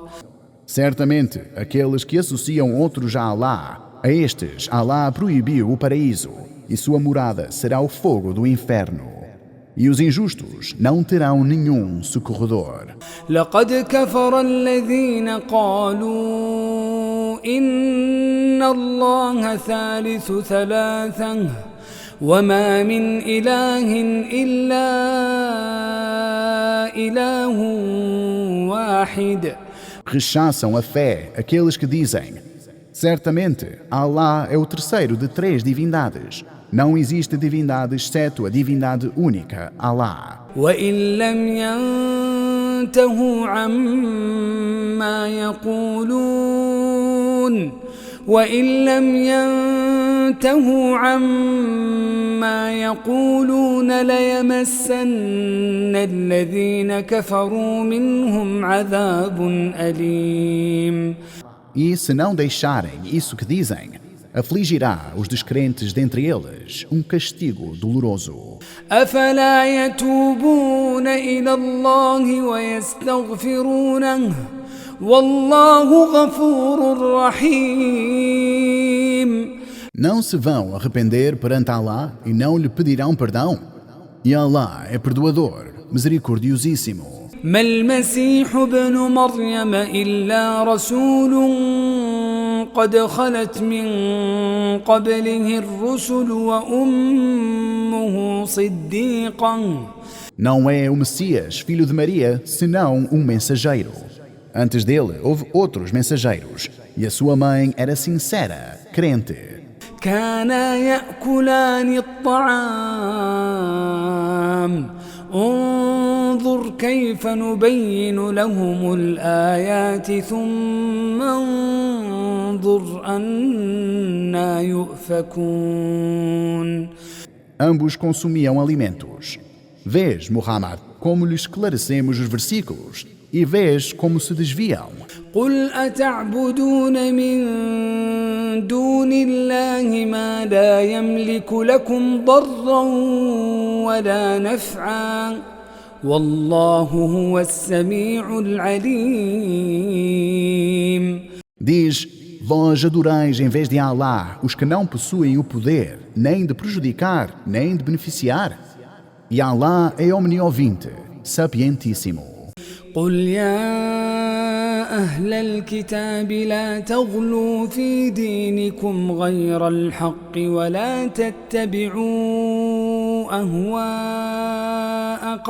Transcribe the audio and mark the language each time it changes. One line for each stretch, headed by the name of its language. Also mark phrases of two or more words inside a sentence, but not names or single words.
Portuguese: Certamente, aqueles que associam outros a Allah, a estes Allah proibiu o paraíso, e sua morada será o fogo do inferno. E os injustos não terão nenhum socorredor.
Arabic: لقد كفر الذين قالوا إن الله ثالث ثلاثة وما من إله إلا إله واحد.
Portuguese: Rechaçam a fé aqueles que dizem: certamente, Allah é o terceiro de 3 divindades. Não existe divindade exceto a divindade única, Allah.
Arabic: وإن لم ينتهوا عما يقولون ليمسن الذين كفروا منهم عذاب أليم.
Portuguese: E se não deixarem isso que dizem, afligirá os descrentes dentre eles castigo doloroso.
Arabic: أفلا يتوبون إلى الله ويستغفرونه والله غفور رحيم.
Portuguese: Não se vão arrepender perante Allah e não lhe pedirão perdão? E Allah é perdoador, misericordiosíssimo.
Arabic: ما المسيح ابن مريم إلا رسول قد خلت من قبله الرسل وأمه صديقة.
Portuguese: Não é o Messias, filho de Maria, senão mensageiro. Antes dele houve outros mensageiros, e a sua mãe era sincera, crente.
Arabic: كانا يأكلان الطعام انظر كيف نبين لهم الآيات ثم انظر أنا يؤفكون.
Portuguese: Ambos consumiam alimentos. Vês, Muhammad, como lhe esclarecemos os versículos, e vês como se desviam.
Arabic: قل أتعبدون من دون الله ما لا يملك لكم ضرا ولا نفعا والله هو السميع العليم.
Portuguese: Diz: vós adorais em vez de Allah os que não possuem o poder nem de prejudicar nem de beneficiar. E Allah é omniovinte, sapientíssimo.
Arabic: قل يا أهل الكتاب لا تغلوا في دينكم غير الحق ولا تتبعوا أهواء